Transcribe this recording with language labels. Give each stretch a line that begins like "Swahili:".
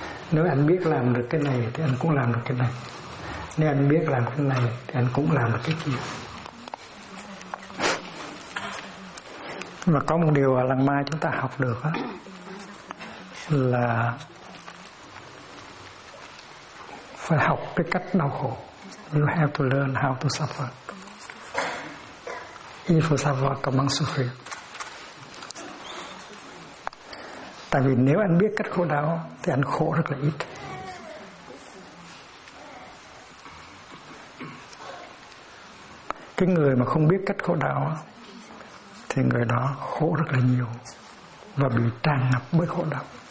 Vietnamese: Nếu anh biết làm được cái này thì anh cũng làm được cái này. Nếu anh biết làm cái này thì anh cũng làm được cái kia. Và có một điều lần mai chúng ta học được đó, là phải học cái cách đau khổ.
English: You have to learn how to suffer. If you suffer, come on, suffering.
Vietnamese: Tại vì nếu anh biết cách khổ đau thì anh khổ rất là ít. Cái người mà không biết cách khổ đau thì người đó khổ rất là nhiều và bị tràn ngập bởi khổ đau.